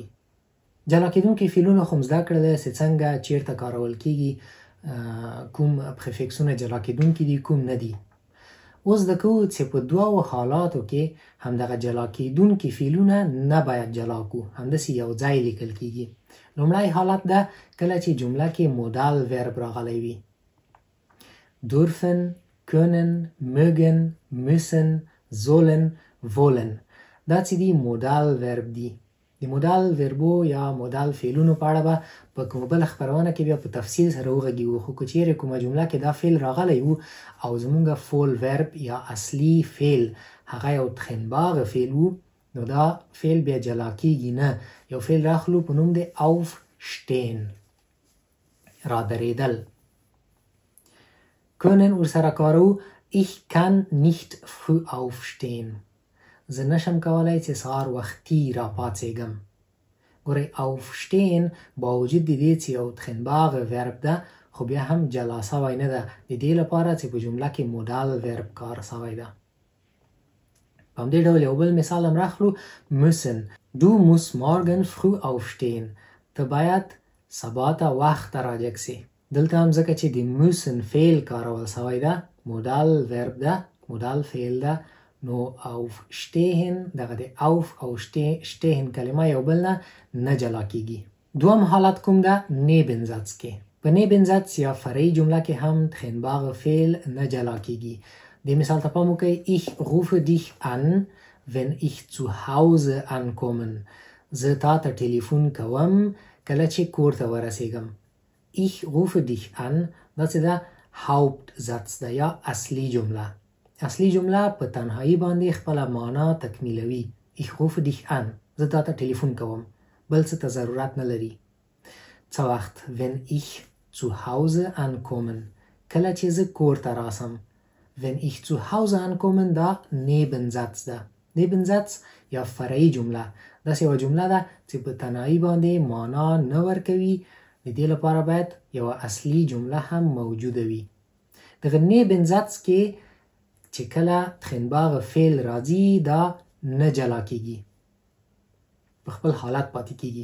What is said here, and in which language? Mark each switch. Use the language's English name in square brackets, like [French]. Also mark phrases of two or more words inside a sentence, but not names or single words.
[Pashto] جلا کېدونکي فعلونه خو زده کړل چې څنګه چیرته کارول کېږي، کوم پریفکسونه جلا کېدونکي دي کوم نه دي. اوس د کوو چې په دوو حالاتو کې همدغه جلا کېدونکي فعلونه نه باید جلا کو، همداسې یو ځای لیکل کېږي. لومړی حالت ده کله چې جمله کې [English] modal verb [Pashto] راغلی وي: [German] dürfen، können، mögen، müssen، sollen، wollen. [Pashto] دا چې دي [English] modal verb [Pashto] دي. د [English] modal verbs [Pashto] یا مودال فعلونو په اړه به په کومه بله خپرونه کې بیا په تفصیل سره وغږیږو. خو که چیرې کومه جمله کې دا فعل راغلی وو او زمونږ [English] full verb [Pashto] یا اصلي فعل هغه یو تخنباغه فعل وو نو دا فعل بیا جلا کېږي نه. یو فعل راخلو په نوم دی aufstehen، رادرېدل. können ورسره کارو: [German] ich kann nicht früh aufstehen، [Pashto] زه نشم کولای چې سهار وختي را پاڅېږم. ګورئ aufstehen با وجود د دې چې یو تخنباغه ورب ده خو بیا هم جلا سوی نه ده، د دې لپاره چې په جمله کې [English] modal verb [Pashto] کار سوی ده. په همدې ډول یو بل مثال هم راخلو: [German] müssen، du musst morgen früh aufstehen، [Pashto] ته باید سبا ته وخت راجګ سي. دلته هم ځکه چې د موسن فعل کارول سوی ده، [English] modal verb [Pashto] ده، مودال فعل ده، نو aufstehen دغه د auf او stehen کلمه یو بل نه جلا کیږي. دوم حالت کوم ده؟ Nebensatz کې. په Nebensatz یا فرعي جمله کې هم تخنباغ فعل نه جلا کیږي. د مثال ته پام وکړئ، [German] ich rufe dich an wenn ich zu Hause ankommen. [Pashto] زه تا ته ټلیفون کوم کله چې کور ته ورسېږم. [German] ich rufe dich an [Pashto] دا څه ده؟ Hauptsatz ده یا اصلي جمله. اصلي جمله په تنهایی باندې خپل معنا تکمیلوي. [German] ich rufe dich an [Pashto] زه تا ته ټلیفون کوم، بل څه ته ضرورت نه لري. څه وخت؟ [German] wenn ich zu Hause ankommen [Pashto] کله چې زه کور ته راسم. [German] wenn ich zu Hause ankommen [Pashto] دا Nebensatz ده. Nebensatz یا فرعي جمله داسې یوه جمله ده چې په تنهایی باندې معنا نه ورکوي. د دې لپاره باید یوه اصلي جمله هم موجوده وي. دغه Nebensatz کې چې کله تخنباغ فعل راځي دا نه جلا کیږي، په خپل حالت پاتې کیږي.